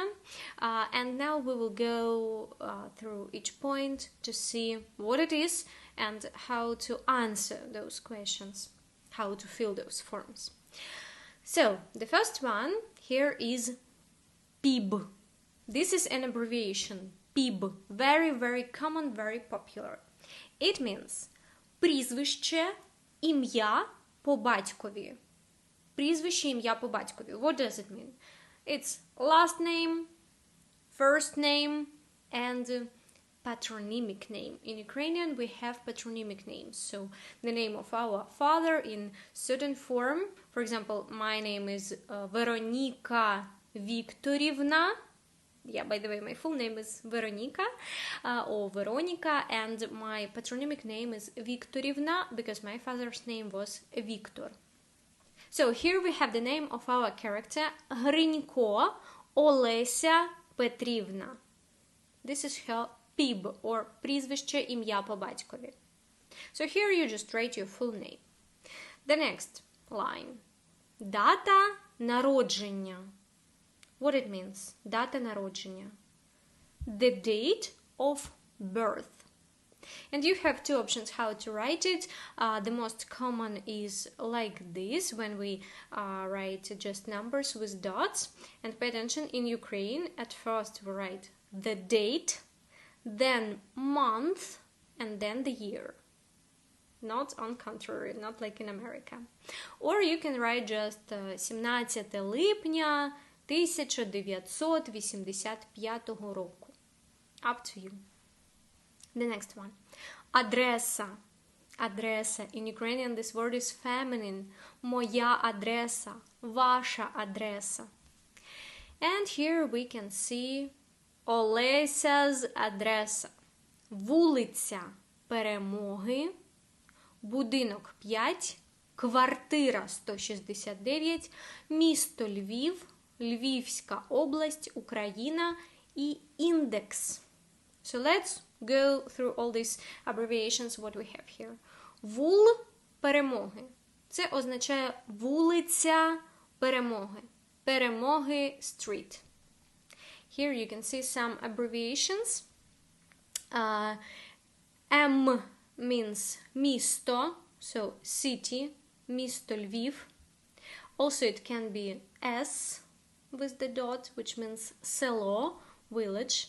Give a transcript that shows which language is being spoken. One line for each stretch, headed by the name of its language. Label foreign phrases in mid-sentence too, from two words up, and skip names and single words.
English: And now we will go through each point to see what it is and how to answer those questions, how to fill those forms. So, the first one here is PIB. This is an abbreviation. PIB. Very, very common, very popular. It means
Ukrainian: прізвище, ім'я, по-батькові. Прізвище, ім'я, по-батькові.
English: What does it mean? It's last name, first name, and patronymic name. In Ukrainian, we have patronymic names. So, the name of our father in certain form. For example, my name is Veronika Viktorivna. Yeah, by the way, my full name is Veronika or Veronica, and my patronymic name is Viktorivna because my father's name was Victor. So here we have the name of our character Гринько Олеся Петрівна. This is her PIB or
Ukrainian: прізвище, ім'я по батькові.
English: So here you just write your full name. The next line.
Ukrainian: Дата народження.
English: What it means?
Ukrainian: Дата народження.
English: The date of birth. And you have two options how to write it. The most common is like this, when we write just numbers with dots. And pay attention, in Ukraine, at first we write the date, then month, and then the year. Not on contrary, not like in America. Or you can write just
Ukrainian: 17 липня 1985 року.
English: Up to you. The next one.
Ukrainian: Адреса. Адреса.
English: In Ukrainian this word is feminine.
Ukrainian: Моя адреса. Ваша адреса.
English: And here we can see Олеся's адреса.
Ukrainian: Вулиця Перемоги. Будинок 5. Квартира 169. Місто Львів. Львівська область, Україна і індекс.
English: So let's go through all these abbreviations what we have here.
Ukrainian: Вул Перемоги. Це означає вулиця Перемоги.
English: Перемоги Street. Here you can see some abbreviations. M means місто, so city,
Ukrainian: місто Львів.
English: Also it can be S with the dot, which means село, village.